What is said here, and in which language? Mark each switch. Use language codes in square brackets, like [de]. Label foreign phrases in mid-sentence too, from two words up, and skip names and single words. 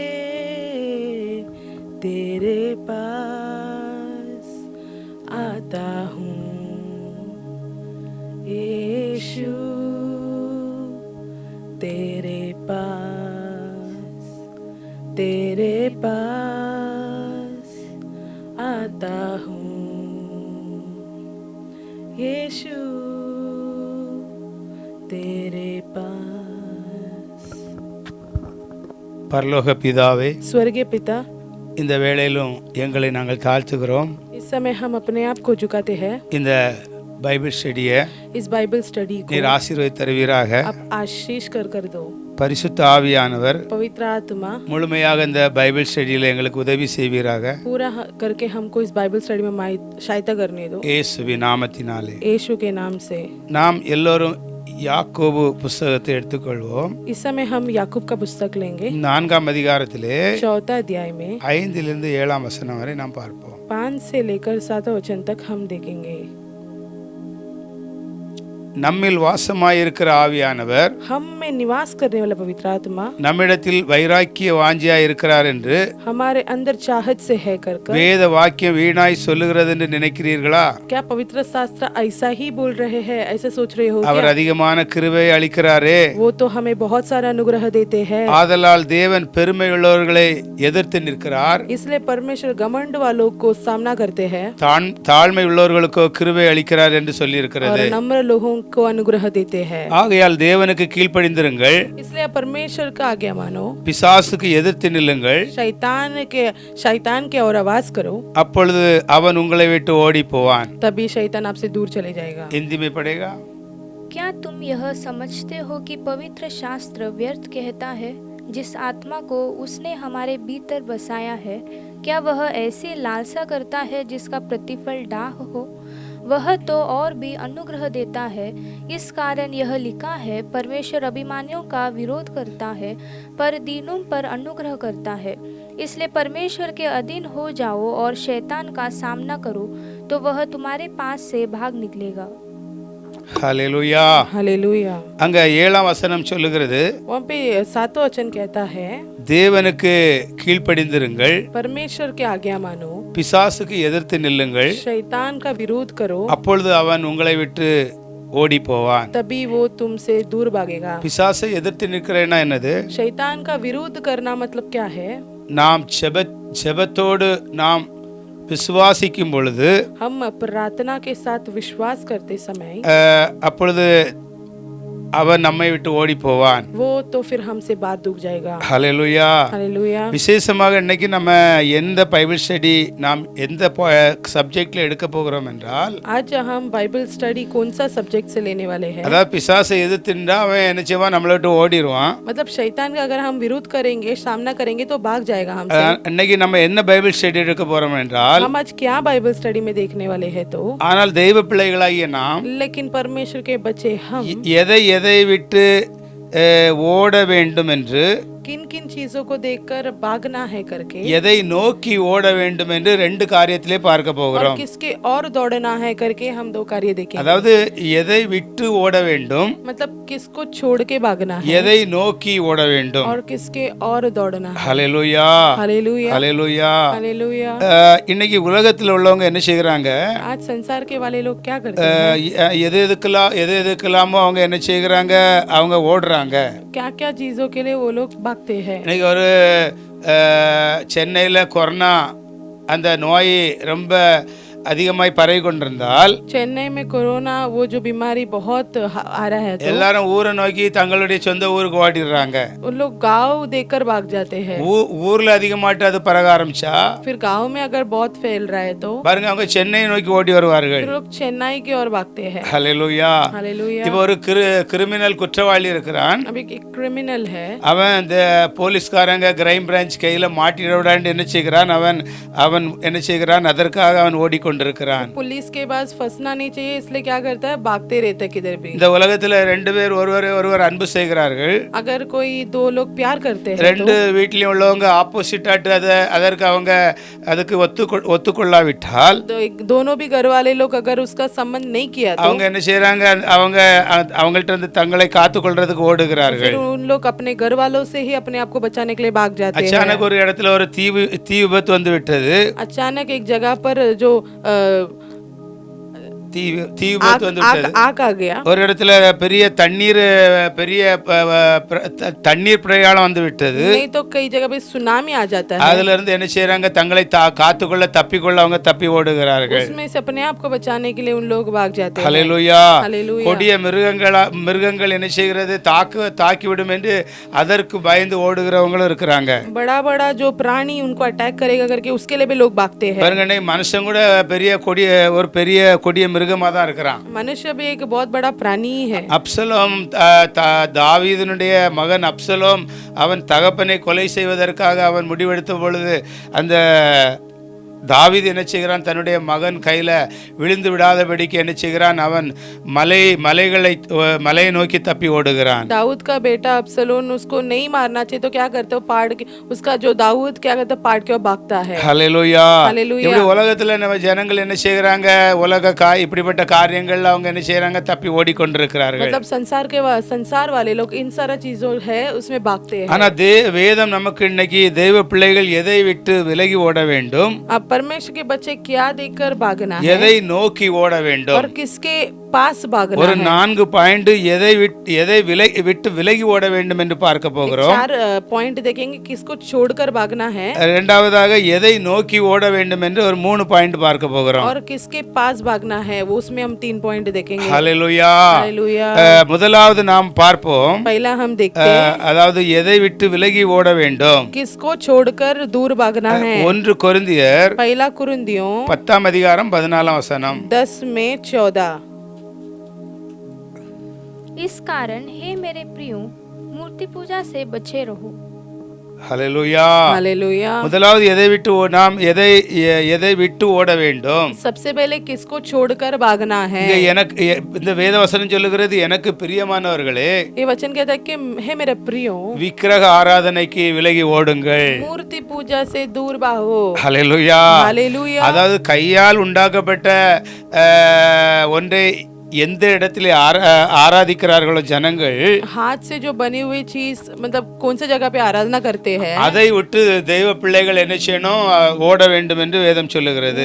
[hi] तेरे पास आता हूँ यीशु, तेरे पास आता हूँ यीशु, तेरे पास। [ta] பரலோக பிதாவே, [hi] स्वर्गीय पिता, [ta] இந்த வேளையிலும் எங்களை நாங்கள் தாழ்த்துகிறோம். [hi] इस समय हम अपने आप को झुकाते हैं। [ta] இந்த [en] Bible study [hi] इस [en] Bible study [hi] को [ta] நீர் ஆசீர்வதித்து தருவீராக. [hi] आप आशीष कर दो। [ta] பரிசுத்த ஆவியானவர் [hi] पवित्र आत्मा [ta] முழுமையாக இந்த [en] Bible study [ta] எங்களுக்கு உதவி செய்வீராக. [hi] पूरा करके हमको इस [en] Bible study [hi] में सहायता करने दो, [ta] இயேசுவின் நாமத்தினாலே. [hi] यीशु के नाम से। [ta] நாம் எல்லோரும் யாக்கோபு புஸ்தகத்தை எடுத்துக்கொள்வோம். [hi] इस समय हम याकूब का पुस्तक लेंगे। [ta] 4ஆம் அதிகாரத்திலே [hi] 4 अध्याय में [ta] 5 7 வசனம் வரை நாம் பார்ப்போம். [hi] 5 से लेकर 7 वचन तक हम देखेंगे। [ta] நம்மில் வாசமாயிருக்கிற ஆவியானவர் [hi] हम में निवास करने वाला पवित्र आत्मा [ta] நம்மிடத்தில் வைராக்கிய வாஞ்சியாய் இருக்கிறார் என்று [hi] हमारे अंदर चाहत से है कर [ta] வேத வாக்கியம் வீணாய் சொல்லுகிறது என்று நினைக்கிறீர்களா? [hi] क्या पवित्र शास्त्र ऐसा ही बोल रहे हैं, ऐसे सोच रहे हो [ta] அவர் [hi] क्या? [ta] அதிகமான கிருபை அளிக்கிறாரே. [hi] वो तो हमें बहुत सारा अनुग्रह देते हैं। [ta] ஆதலால் தேவன் பெருமை உள்ளவர்களை எதிர்த்து நிற்கிறார். [hi] इसलिए परमेश्वर घमंड वालों को सामना करते हैं [ta] தாழ்மை உள்ளவர்களுக்கோ கிருபை அளிக்கிறார் என்று சொல்லி [hi] और [ta] இருக்கிறது. [hi] नम्र लोगों को अनुग्रह देते हैं। [ta] ஆகையால் தேவனுக்கு கீழ்ப்படிந்திருங்கள், [hi] इसलिए आप परमेश्वर का आज्ञा मानो, [ta] பிசாசுக்கு எதிர்த்து நில்லுங்கள், [hi] शैतान के और आवाज करो, [ta] அப்பொழுது அவன் உங்களை விட்டு ஓடி போவான். [hi] तभी शैतान आपसे दूर चले जाएगा। हिंदी में पढ़ेगा। क्या तुम यह समझते हो कि पवित्र शास्त्र व्यर्थ कहता है, जिस आत्मा को उसने हमारे भीतर बसाया है, क्या वह ऐसी लालसा करता है जिसका प्रतिफल डाह हो? वह तो और भी अनुग्रह देता है। इस कारण यह लिखा है, परमेश्वर अभिमानियों का विरोध करता है पर दीनों पर अनुग्रह करता है। इसलिए परमेश्वर के अधीन हो जाओ और शैतान का सामना करो, तो वह तुम्हारे पास से भाग निकलेगा। हालेलुया। हालेलुया। [ta] அங்க 7ஆம் வசனம் சொல்லுகிறது, [hi] वहाँ पे 7वां वचन कहता है, [ta] தேவனுக்கு கீழ்ப்படிந்திருங்கள், [hi] परमेश्वर के आज्ञा मानो, [ta] பிசாசுக்கு எதிர்த்து நில்லுங்கள், [hi] शैतान का विरोध करो, [ta] அப்பொழுது அவன் உங்களை விட்டு ஓடி போவான். [hi] तभी वो तुमसे दूर भागेगा। [ta] பிசாசை எதிர்த்து நிற்கிறேன்னா என்னது? [hi] शैतान का विरोध करना मतलब क्या है? [ta] நாம் ஜெபத்தோடு நாம் விசுவாசிக்கும் பொழுது, [hi] हम प्रार्थना के साथ विश्वास करते समय [ta] அப்பொழுது அவன் நம்மை விட்டு ஓடி போவான். [hi] वो तो फिर हमसे बात दुख जाएगा। [ta] ஹalleluya। [hi] हालेलुया। [ta] விசேஷமாக இன்னைக்கு நம்ம எந்த [en] Bible study [ta] நாம் எந்த சப்ஜெக்ட்ல எடுக்க போகிறோம் என்றால், [hi] आज हम [en] Bible study [hi] कौन सा सब्जेक्ट से लेने वाले हैं? [ta] அதாவது பிசாசை எதிர்த்துண்டா அவன் என்ன செய்வான்? நம்மளை விட்டு ஓடிடுவான். [hi] मतलब शैतान का अगर हम विरोध करेंगे, सामना करेंगे तो भाग जाएगा हमसे। [ta] இன்னைக்கு நம்ம என்ன [en] Bible study [ta] எடுக்க போறோம் என்றால், [hi] हम आज क्या [en] Bible study [hi] में देखने वाले हैं तो, [ta] ஆனால் தெய்வ பிள்ளைகளாகிய நாம் [hi] लेकिन परमेश्वर के बच्चे हम [ta] எதை விட்டு ஓட வேண்டும் என்று, [hi] किन किन चीजों को देखकर भागना है करके, [ta] எதை நோக்கி ஓட வேண்டும் என்று ரெண்டு காரியத்திலே பார்க்க [hi] और [ta] போகிறோம். [hi] किसके और दौड़ना है करके हम दो कार्य देखेंगे। [ta] அதாவது எதை விட்டு ஓட வேண்டும், [hi] मतलब किसको छोड़ के भागना है [ta] எதை நோக்கி ஓட வேண்டும். [hi] और किसके और दौड़ना है। [ta] ஹalleluya। [hi] हालेलुया। [ta] ஹalleluya। [hi] हालेलुया। [ta] இன்னைக்கு உலகத்தில் உள்ளவங்க என்ன செய்கிறாங்க? [hi] आज संसार के वाले लोग क्या करते हैं? [ta] எது எதுக்கெல்லாமோ அவங்க என்ன செய்கிறாங்க? அவங்க ஓடுறாங்க. [hi] क्या क्या चीजों के लिए वो लोग भागते हैं। [ta] இன்னைக்கு ஒரு சென்னையில் கொரோனா அந்த நோய் ரொம்ப அதிகமாய் பரவி கொண்டிருந்தால், [hi] चेन्नई में कोरोना वो जो बीमारी बहुत आ रहा है तो [ta] எல்லாரும் ஊரை நோக்கி தங்களுடைய சொந்த ஊருக்கு ஓடிடுறாங்க. [hi] उन लोग गांव देखकर भाग जाते हैं। [ta] ஊர்ல அதிகமாட்டு அது பரக ஆரம்பிச்சா, [hi] फिर गांव में अगर बहुत फैल रहा है तो [ta] பாருங்க அவங்க சென்னையை நோக்கி ஓடி வருவார்கள். [hi] फिर लोग चेन्नई की ओर भागते हैं। [ta] ஹalleluya। [hi] हालेलुया। [ta] இப்போ ஒரு கிரிமினல் குற்றவாளி இருக்கிறான். [hi] अब एक क्रिमिनल है, [ta] அவன் இந்த போலீஸ்காரங்க [en] crime branch [ta] கையில மாட்டிடவிடாண்டு என்ன செய்கிறான்? அவன் என்ன செய்கிறான்? அதற்காக அவன் ஓடிக்கொண்டிருக்கிறான். [hi] पुलिस के पास फंसना नहीं चाहिए इसलिए क्या करता है? भागते रहता है किधर भी। [ta] இந்த உலகத்துல ரெண்டு பேர் ஒருவர் அன்பு செய்கிறார்கள். [hi] अगर कोई दो लोग प्यार करते हैं [ta] ரெண்டு வீட்லயும் உள்ளவங்க ஆப்போசிட் ஆட்டு அதற்கு அவங்க அதுக்கு ஒத்துக்கொள்ளாவிட்டால், [hi] दोनों भी घर वाले लोग अगर उसका संबंध नहीं किया तो [ta] அவங்க என்ன செய்யறாங்க? அவங்கள்ட்ட இருந்து தங்களை காத்துக்கொள்றதுக்கு ஓடுகிறார்கள். [hi] फिर उन लोग अपने घर वालों से ही अपने आप को बचाने के लिए भाग जाते हैं। [ta] அச்சானक ஒரு இடத்துல ஒரு தீ விபத்து வந்து விட்டது. [hi] अचानक एक जगह पर जो [ta] தீ விபத்து வந்து விட்டது. [hi] आग आ गया। [ta] ஒரு இடத்துல பெரிய தண்ணீர் பிரயாணம் வந்து விட்டது. [hi] नहीं तो कई जगह पे सुनामी आ जाता है। [ta] அதுல இருந்து என்ன செய்யறாங்க? தங்களை காத்துக்கொள்ள தப்பிக்கொள்ள அவங்க தப்பி ஓடுகிறார்கள். [hi] उसमें से अपने आप को बचाने के लिए उन लोग भाग जाते हैं। [ta] ஹalleluya। [hi] हालेलुया। [ta] கொடிய மிருகங்கள் என்ன செய்கிறது? தாக்கிவிடும் என்று அதற்கு பயந்து ஓடுகிறவங்களும் இருக்கிறாங்க. [hi] बड़ा बड़ा जो प्राणी उनको अटैक करेगा करके उसके लिए भी लोग भागते हैं। [ta] பாருங்க, மனுஷன் கூட பெரிய கொடிய மிருகமா தான் இருக்கிறான். [hi] मनुष्य भी एक बहुत बड़ा प्राणी है। [ta] அப்சலோம், தாவீதினுடைய மகன் அப்சலோம் அவன் தகப்பனை கொலை செய்வதற்காக அவன் முடிவெடுத்த பொழுது அந்த தாவீது என்ன செய்கிறான்? தன்னுடைய மகன் கையில விழுந்து விடாதபடிக்கு என்ன செய்கிறான்? அவன் மலையை நோக்கி தப்பி ஓடுகிறான். [hi] दाऊद का बेटा अब्सलोम उसको नहीं मारना चाहिए तो क्या करते हो? पाड़ के उसका जो दाऊद क्या करता है? पाड़ के भागता है। [ta] ஹalleluya। [hi] हालेलुया। [ta] இப்படி உலகத்துல நம்ம ஜனங்கள் என்ன செய்கிறாங்க? இப்படிப்பட்ட காரியங்கள்ல அவங்க என்ன செய்யறாங்க? தப்பி ஓடிக்கொண்டிருக்கிறார்கள். [hi] मतलब संसार वाले लोग इन सारा चीजों है उसमें भागते हैं। [ta] ஆனா வேதம் நமக்கு இன்னைக்கு தெய்வ பிள்ளைகள் எதை விட்டு விலகி ஓட வேண்டும்? [hi] अब परमेश्वर के बच्चे क्या देखकर भागना है [ta] எதை நோக்கி ஓட வேண்டும்? [hi] और किसके पास भागना [ta] ஒரு [hi] है। [ta] 4 பாயிண்ட் எதை விட்டு விலகி ஓட வேண்டும் என்று பார்க்க போகிறோம். [hi] 4 पॉइंट देखेंगे किसको छोड़कर भागना है, [ta] இரண்டாவதாக எதை நோக்கி ஓட வேண்டும் என்று ஒரு 3 பாயிண்ட் பார்க்க போகிறோம். [hi] और किसके पास भागना है वो उसमें हम 3 पॉइंट देखेंगे। [ta] ஹல்லேலூயா. [hi] हालेलुया। [ta] முதலாவது நாம் பார்ப்போம், [hi] पहला हम देखते हैं [ta] அதாவது எதை விட்டு விலகி ஓட வேண்டும். [hi] किसको छोड़कर दूर भागना है। [ta] 1 கொரிந்தியர் [hi] पहला कुरिन्थियों [ta] 10 அதிகாரம் 14 வசனம். [hi] 10 में 14। इस कारण हे मेरे प्रियो मूर्ति पूजा से बचे रहो। [ta] ஹல்லேலூயா. [hi] हालेलुया। [ta] முதலாவது நாம் எதை விட்டு ஓட வேண்டும். [hi] सबसे पहले किसको छोड़कर भागना है। [ta] இங்க எனக்கு இந்த வேத வசனம் சொல்லுகிறது, எனக்கு பிரியமானவர்களே [hi] ये वचन कहता है कि हे मेरे प्रियो [ta] விக்கிரக ஆராதனைக்கு விலகி ஓடுங்கள். [hi] मूर्ति पूजा से दूर भागो। [ta] ஹல்லேலூயா. [hi] हालेलुया। [ta] அதாவது கையால் உண்டாக்கப்பட்ட ஒன்றை எந்த இடத்திலே ஆராதிக்கிறார்களோ ஜனங்கள், [hi] हाथ से जो बनी हुई चीज मतलब कौन सी जगह पे आराधना करते हैं, [ta] அதை விட்டு தெய்வ பிள்ளைகள் என்ன செய்யணும், ஓட வேண்டும் என்று வேதம் சொல்லுகிறது.